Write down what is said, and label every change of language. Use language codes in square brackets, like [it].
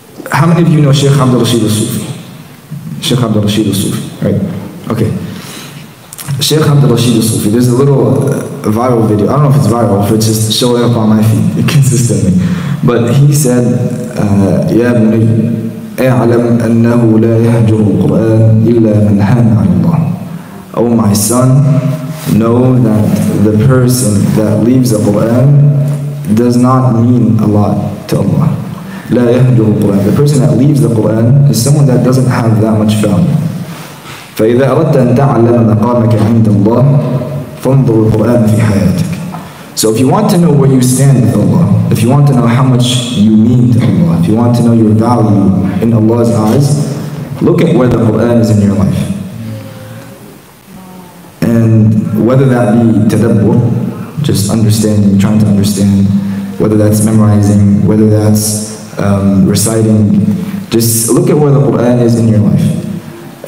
[en] How many of you know Sheikh Hamzah Elhabashy? Sheikh Hamzah Elhabashy, right? Okay. Sheikh Hamzah Elhabashy, there's a little viral video. I don't know if it's viral, if it's just showing up on my feed consistently. But he said, [ar] يا بني اعلم أنه لا يهجر القرآن إلا من هان على الله. [en] Oh my son, know that the person that leaves the Quran does not mean a lot to Allah. [ar] لا يهجر القرآن. [en] The person that leaves the Quran is someone that doesn't have that much value. [ar] فإذا أردت أن تعلم مقامك عند الله فانظر القرآن في حياتك. [en] So if you want to know where you stand with Allah, if you want to know how much you mean to Allah, if you want to know your value in Allah's eyes, look at where the Quran is in your life. And whether that be tadabbur, just understanding, trying to understand, whether that's memorizing, whether that's reciting, just look at where the Quran is in your life.